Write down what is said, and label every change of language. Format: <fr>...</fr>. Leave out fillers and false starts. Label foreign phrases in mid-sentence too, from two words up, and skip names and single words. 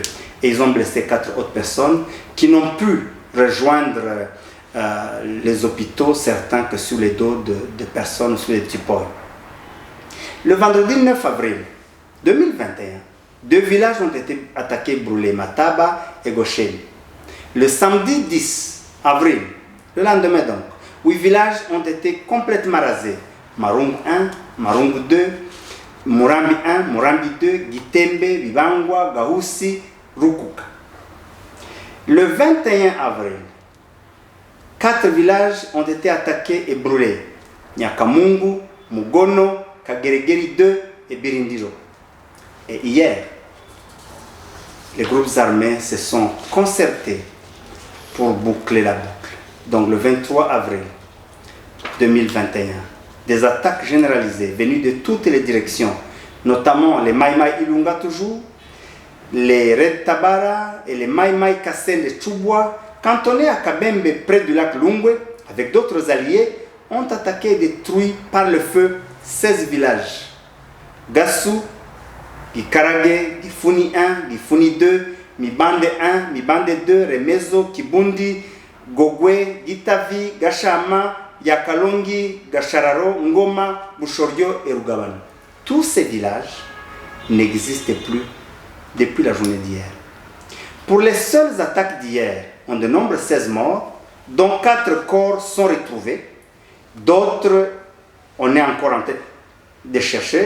<fr>Et ils ont blessé 4 autres personnes qui n'ont pu rejoindre les hôpitaux, certains que sous les dos de personnes sous les typos. Le vendredi 9 avril 2021, 2 villages ont été attaqués, brûlés, Mataba et Gosheli. Le samedi 10 avril, le lendemain donc, 8 villages ont été complètement rasés. Marungu 1, Marungu 2, Murambi 1, Murambi 2, Gitembe, Bibangwa, Gahusi, Rukuka. Le 21 avril, 4 villages ont été attaqués et brûlés. Nyakamungu, Mugono, Kageregeri 2 et Birindiro. Et hier, les groupes armés se sont concertés pour boucler la boucle. Donc le 23 avril 2021, des attaques généralisées venues de toutes les directions, notamment les Mai Mai Ilunga toujours, les Red Tabara et les Mai Mai Kassel de Chubwa, cantonnés à Kabembe près du lac Lungwe, avec d'autres alliés, ont attaqué et détruit par le feu 16 villages. Gassou, Gikarage, Gifuni 1, Gifuni 2, Mibande 1, Mibande 2, Remezo, Kibundi, Gogwe, Gitavi, Gashama, Yakalongi, Gashararo, Ngoma, Bushoryo et Rugabano. Tous ces villages n'existaient plus depuis la journée d'hier. Pour les seules attaques d'hier, on dénombre 16 morts, dont 4 corps sont retrouvés, d'autres on est encore en train de chercher.</fr>